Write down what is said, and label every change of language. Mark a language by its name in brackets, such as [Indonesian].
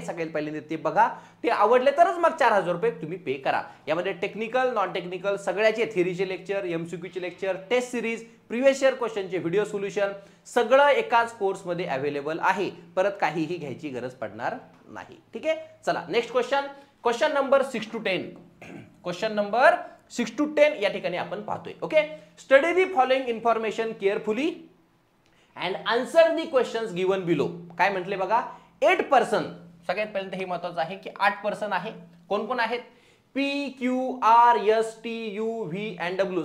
[Marathi] सगळ्यात पहिल्यांदा ते बघा. ते आवडले तरच मग 4000 रुपये तुम्ही पे करा. यामध्ये टेक्निकल, नॉन टेक्निकल सगळ्याचे थिअरीचे lecture, एमसीक्यूचे lecture, taste series, previous year क्वेश्चनचे video solution सगळं एकाच कोर्समध्ये अवेलेबल आहे. परत काहीही घ्यायची गरज पडणार नाही. ठीक आहे. [English] चला, next question number 6 to 10. [Marathi] Question number 6 to 10 या ठिकाणी आपण पाहतोय. [English] Okay. Study the following information carefully and answer the questions given below. [Marathi] काय म्हटले बघा? [English] 8 person. [Marathi] सगळ्यात पहिल्यांदा हे महत्वाचं आहे की 8 पर्सन आहे. कोण कोण आहेत? P, Q, R, S, T, you, V and W.